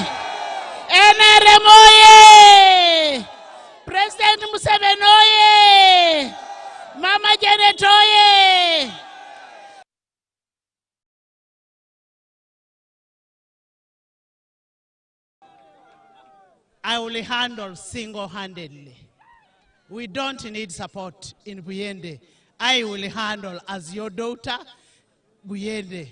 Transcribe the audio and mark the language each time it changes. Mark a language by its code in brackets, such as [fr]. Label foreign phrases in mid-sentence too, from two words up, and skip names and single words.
[en] NRM oye! President Museveni oye! Mama Janet oye! I will handle single-handedly. We don't need support in Buyende. I will handle as your daughter, Buyende.